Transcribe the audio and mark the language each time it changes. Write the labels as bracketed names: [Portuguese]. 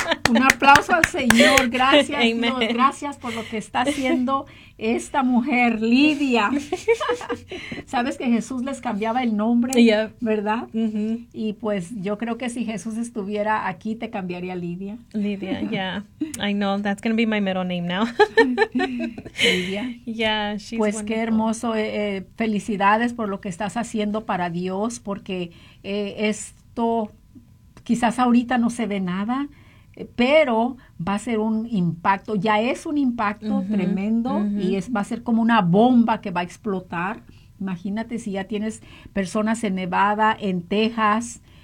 [Spanish] Un aplauso al Señor, gracias. Amen. Dios, gracias por lo que está haciendo esta mujer, Lidia. Sabes que Jesús les cambiaba el nombre, [English] yep. [Spanish] ¿verdad? Uh-huh. Y pues yo creo que si Jesús estuviera aquí, te cambiaría Lidia. [English] Lidia, yeah. I know, that's going to be my middle name now. Lidia. Yeah, she's [Spanish] Pues [English] wonderful. [Spanish] Qué hermoso. Felicidades por lo que estás haciendo para Dios, porque esto quizás ahorita no se ve nada, pero va a ser un impacto, ya es un impacto uh-huh, tremendo uh-huh. Va a ser como una bomba que va a explotar. Imagínate si ya tienes personas en Nevada, en Texas.